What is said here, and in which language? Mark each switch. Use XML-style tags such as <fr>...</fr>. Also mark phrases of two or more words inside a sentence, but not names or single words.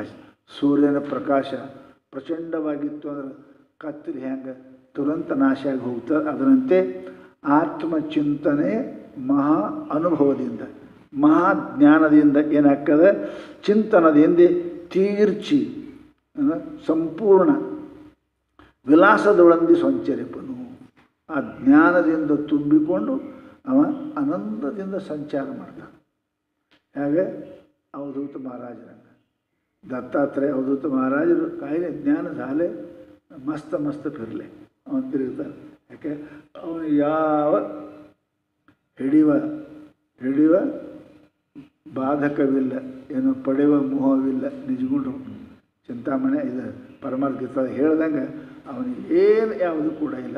<kn>ಸೂರ್ಯನ ಪ್ರಕಾಶ ಪ್ರಚಂಡವಾಗಿತ್ತು ಅಂದ್ರೆ ಕತ್ತರಿ ಹೆಂಗೆ ತುರಂತ ನಾಶ ಆಗಿ ಹೋಗ್ತದೆ, ಅದರಂತೆ ಆತ್ಮಚಿಂತನೆ ಮಹಾ ಅನುಭವದಿಂದ ಮಹಾಜ್ಞಾನದಿಂದ ಏನಾಗ್ತದೆ? ಚಿಂತನದಿಂದ ತೀರ್ಚಿ ಸಂಪೂರ್ಣ ವಿಲಾಸದೊಳಂದಿ ಸಂಚರಿಪನು. ಆ ಜ್ಞಾನದಿಂದ ತುಂಬಿಕೊಂಡು ಅವ ಆನಂದದಿಂದ ಸಂಚಾರ ಮಾಡ್ತಾನೆ. ಹಾಗೆ</kn> <mr>अवधूत महाराजरांना दत्तात्रय अवधूत</mr> <kn>महाराजರು ಕಾಯಿಲೆ ಜ್ಞಾನ</kn> <mr>झाले मस्त मस्त फिरले</mr> <kn>ಅವನು ತಿರುಗ್ತಾರೆ. ಯಾಕೆ ಅವನು ಯಾವ ಹಿಡಿಯುವ ಬಾಧಕವಿಲ್ಲ, ಏನು ಪಡೆಯುವ ಮೋಹವಿಲ್ಲ. ನಿಜಗುಂಡು ಚಿಂತಾಮಣಿ ಇದು ಪರಮಾರ್ಥ ಹೇಳ್ದಂಗೆ ಅವನಿಗೆ ಏನು ಯಾವುದು ಕೂಡ ಇಲ್ಲ.</kn>